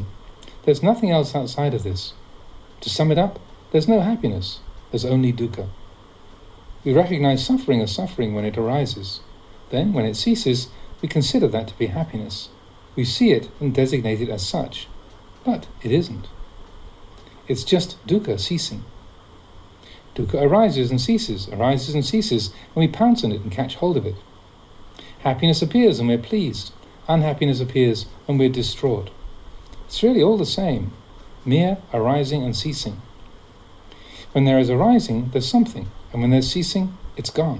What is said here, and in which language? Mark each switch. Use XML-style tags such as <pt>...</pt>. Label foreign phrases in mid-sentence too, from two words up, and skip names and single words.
<en>There's nothing else outside of this. To sum it up, there's no happiness, there's only dukkha. We recognize suffering as suffering when it arises. Then, when it ceases, we consider that to be happiness. We see it and designate it as such, but it isn't. It's just dukkha ceasing. Dukkha arises and ceases, and we pounce on it and catch hold of it. Happiness appears and we're pleased. Unhappiness appears and we're distraught. It's really all the same, mere arising and ceasing. When there is arising, there's something, and when there's ceasing, it's gone.</en>